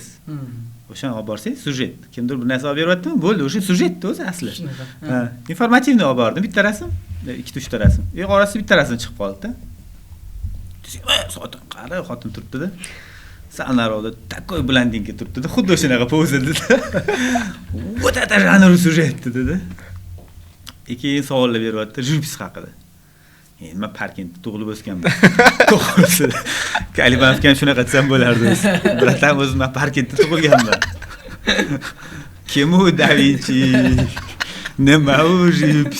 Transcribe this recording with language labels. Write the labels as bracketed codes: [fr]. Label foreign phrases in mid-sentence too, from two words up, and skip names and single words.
[uz] O'shani olib borsangiz, syujet. Kimdir bir narsa olib beryaptimi? Bo'ldi, o'sha syujetda o'zi asli. Informativni olib bordim, bitta rasm, ikkita uchta rasm. Orasida bitta rasm chiqib qoldi-da. So'tan qara, xotin turibdi-da. Sal narida [ru] такой блондинга [uz] turibdi-da, xuddi o'shanaqa pozada-da. [ru] Вот это жанр [uz] syujet dedi-da. Keyin savollar beryapti, живопись haqida. Endi men Parkentda tug'ilib o'sganman. To'g'risi. Kalibanovga ham shunaqa desam bo'lardi. Bilatam o'zim men Parkentda tug'ilganman. Kim u Da Vinci? Nima u Gips?